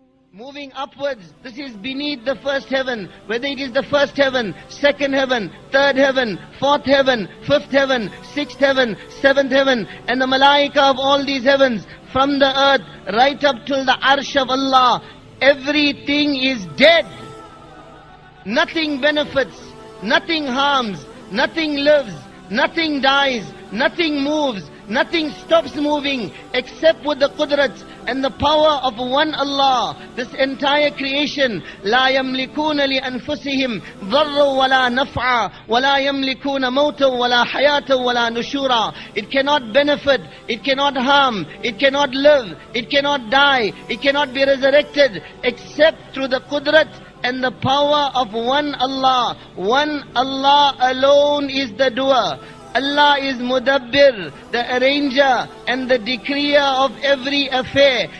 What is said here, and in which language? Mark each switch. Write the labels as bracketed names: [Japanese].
[English] Moving upwards, this is beneath the first heaven, whether it is the first heaven, second heaven, third heaven, fourth heaven, fifth heaven, sixth heaven, seventh heaven, and the malaika of all these heavens, from the earth right up till the arsh of Allah, everything is dead. Nothing benefits, nothing harms, nothing lives, nothing dies, nothing moves, nothing stops moving except with the qudrat and the power of one Allah. This entire creation, [Arabic] لا يملكون لأنفسهم ضرا ولا نفعا ولا يملكون موتا ولا حياة ولا نشورا. [English] It cannot benefit, it cannot harm, it cannot live, it cannot die, it cannot be resurrected except through the qudrat and the power of one Allah. One Allah alone is the doer. Allah is Mudabbir, the arranger and the decreer of every affair.